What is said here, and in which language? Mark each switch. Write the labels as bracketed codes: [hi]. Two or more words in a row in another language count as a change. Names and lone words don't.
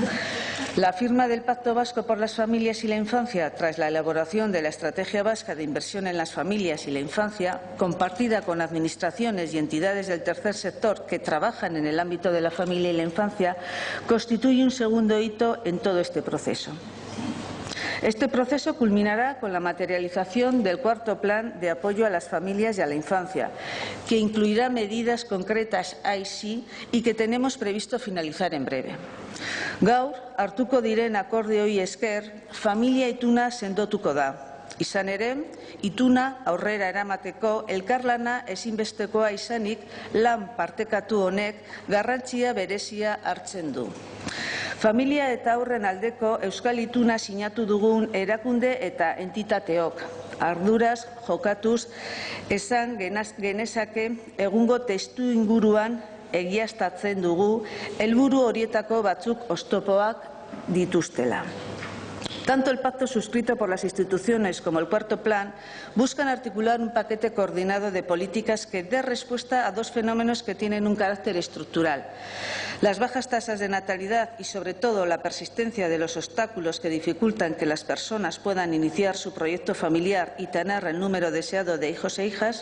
[es] La firma del Pacto Vasco por las Familias y la Infancia, tras la elaboración de la Estrategia Vasca de Inversión en las Familias y la Infancia, compartida con administraciones y entidades del tercer sector que trabajan en el ámbito de la familia y la infancia, constituye un segundo hito en todo este proceso. Este proceso culminará con la materialización del cuarto plan de apoyo a las familias y a la infancia, que incluirá medidas concretas ahí sí y que tenemos previsto finalizar en breve. [eu] Gaur, hartuko diren akordioei esker, familia ituna sendotuko da. Izan ere, ituna aurrera eramateko elkarlana ezinbestekoa izanik lan partekatu honek garrantzia berezia hartzen du. Familia eta haurren aldeko Euskal Ituna sinatu dugun erakunde eta entitateok. Arduraz jokatuz esan genezake egungo testuinguruan egiaztatzen dugu helburu horietako batzuk oztopoak dituztela. [es] Tanto el pacto suscrito por las instituciones como el cuarto plan buscan articular un paquete coordinado de políticas que dé respuesta a dos fenómenos que tienen un carácter estructural. Las bajas tasas de natalidad y, sobre todo, la persistencia de los obstáculos que dificultan que las personas puedan iniciar su proyecto familiar y tener el número deseado de hijos e hijas.